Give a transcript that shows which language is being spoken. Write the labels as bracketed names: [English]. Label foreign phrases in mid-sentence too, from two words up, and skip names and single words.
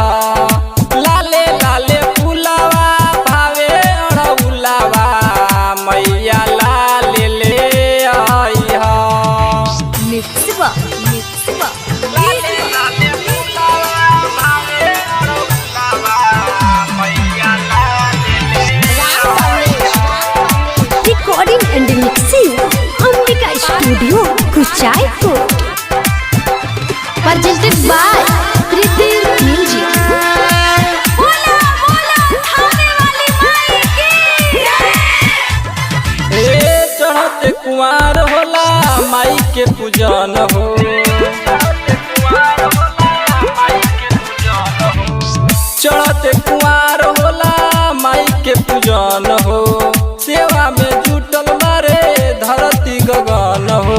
[Bhojpuri] लाले लाले फूलावा भावे अड़ौलावा, मैया लाले ले आइया। लाले लाले फूलावा भावे अड़ौलावा, मैया लाले ले [English] Recording and mixing Ambika Studio, Kuchaipur. Presented by Kriti Music. [Bhojpuri] चढ़ते कुंवार होला माई के पूजन हो। चढ़ते कुंवार होला माई के पूजन हो, सेवा में जुटल मारे धरती गगन हो।